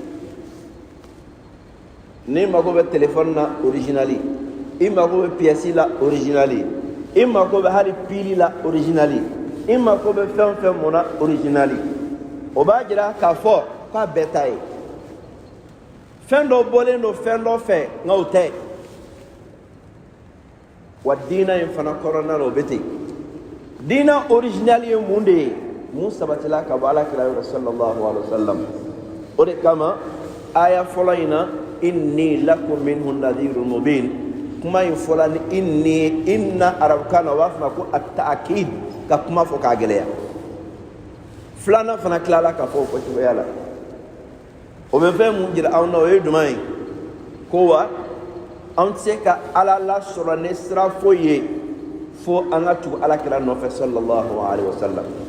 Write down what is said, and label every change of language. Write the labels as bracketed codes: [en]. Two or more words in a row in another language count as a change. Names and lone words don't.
[bm] n'i mago bɛ telefɔni na originali i mago bɛ piyɛsi la originali i mago bɛ hali pili la originali i mago bɛ fɛn fɛn mun na originali o b'a jira k'a fɔ k'a bɛɛ ta ye fɛn dɔ bɔlen don fɛn dɔ fɛ nka o tɛ wa diina in fana kɔnɔna na o bɛ ten diina originali ye mun de ye mun sabatila ka bɔ alakira yɔrɔ [ar] صلى الله عليه و [bm] sallam o de kama aya fɔlɔ in na [ar] إني لكم منه نذير مبين [bm] kuma in fɔla ni inni inna arabukan na o b'a fɔ ma ko at-ta'kid ka kuma fɔ k'a gɛlɛya filanan fana tilala ka fɔ o fɔcogoya la o bɛ fɛn mun jira anw na o ye jumɛn ye ko wa anw tɛ se ka ala lasɔrɔ ni sira foyi ye fo an ka tugu alakira nɔfɛ [ar] صلى الله عليه وسلم